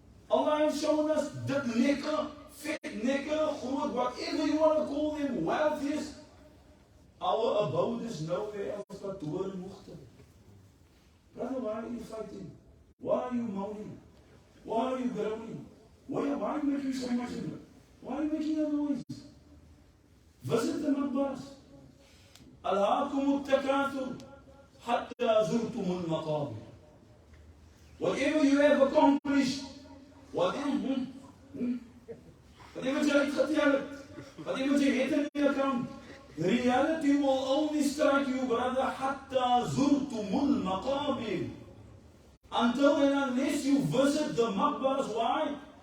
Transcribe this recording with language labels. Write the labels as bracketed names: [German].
[English] Allah has shown us that [Afrikaans] lekker, vet, lekker, groot, [English] whatever you want to call them, wealth is. Our abode is nowhere else but Torenmoegte. Brother, why are you fighting? Why are you moaning? Why are you groaning? Why are you making so much noise? Why are you making a noise? Visit the maqbaras. [Arabic] ألهاكم التكاثر حتى زرتم المقابر. [English] Whatever you have accomplished, whatever [Afrikaans] jy uitgetel het, [English] whatever [Afrikaans] jy het in die [English] account, reality will only strike you, brother, [Arabic] حتى زرتم المقابر. [English] Until and unless you visit the maqbaras. Why?